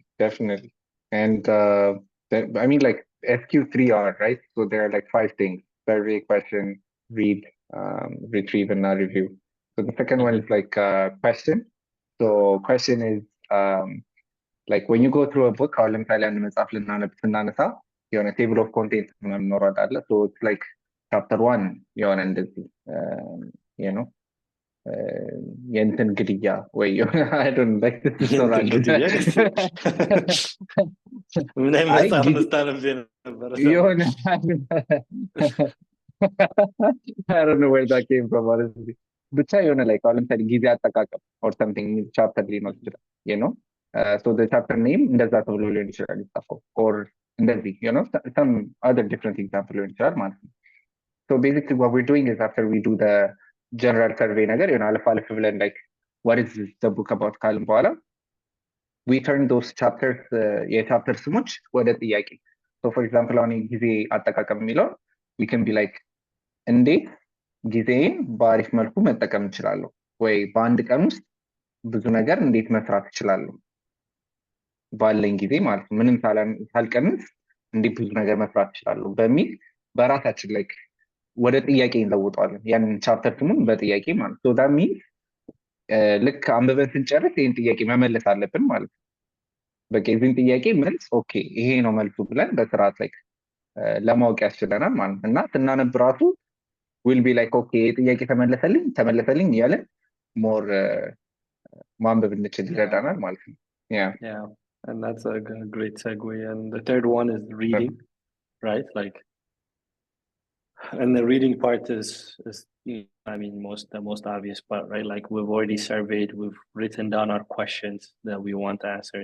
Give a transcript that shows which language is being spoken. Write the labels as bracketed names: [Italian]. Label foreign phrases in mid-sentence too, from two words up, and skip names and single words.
[English] And I mean, like SQ3R, right? So there are like 5 things: survey, question, read, retrieve, and now review. So the second one is like question. So question is like when you go through a book, [Amharic] አሁን ለምሳሌ አንድ መጽሐፍ ስናነሳ የሆነ [English] table of contents [Amharic] ምናምን ይኖራል አይደለ? [English] So it's like chapter 1 [Amharic] የሆነ እንደዚህ [English] you know [Amharic] የእንትን ግድያ ወይ የሆነ [English] I don't know, like this ይኖራሉ። [Amharic] ምን አይነት መጽሐፍ ስታነብ ነበረ? [English] የሆነ I don't know where that came from, honestly. [Amharic] ብቻ የሆነ like አሁን ለምሳሌ ጊዜ አጠቃቀም [English] or something [Amharic] ቻፕተር ሊኖር ይችላል [English] you know so the chapter name [Amharic] እንደዛ ተብሎ ሊሆን ይችላል የተጻፈው or እንደዚህ [English] you know some other different example [Amharic] ሊሆን ይችላል ማለት ነው። [English] So basically what we're doing is after we do the general survey [Amharic] ነገር የሆነ አለፍ አለፍ ብለን [English] like what is the book about [Amharic] ካልን በኋላ [English] we turn those chapters [Amharic] የቻፕተር ስሞች ወደ ጥያቄ። [English] So for example [Amharic] አሁን ጊዜ አጠቃቀም የሚለው [English] we can be like [Amharic] እንዴት ጊዜን በአሪፍ መልኩ መጠቀም እችላለሁ ወይ በአንድ ቀን ውስጥ ብዙ ነገር እንዴት መስራት እችላለሁ ባለኝ ጊዜ ማለት ነው ምንም ሳልቀንስ እንዴት ብዙ ነገር መስራት እችላለሁ በሚል በራሳችን like ወደ ጥያቄ እንለውጠዋለን ያንን ቻፕተር ስሙን በጥያቄ ማለት ነው። [English] that means [Amharic] ልክ አንብበን ስንጨርስ ይህን ጥያቄ መመለስ አለብን ማለት ነው። በቃ የዚህን ጥያቄ መልስ ኦኬ ይሄ ነው መልሱ ብለን በስርዓት ላይ ለማወቅ ያስችለናል ማለት ነው። እና ስናነብ ራሱ [English] will be like [Amharic] ኦኬ ጥያቄ ተመለሰልኝ እያለን ሞር ማንበብ እንችል ይረዳናል ማለት ነው። [English] Yeah, and that's a great segue. And the third one is reading, right? Like, and the reading part is I mean the most obvious part, right? Like we've already surveyed, we've written down our questions that we want to answer.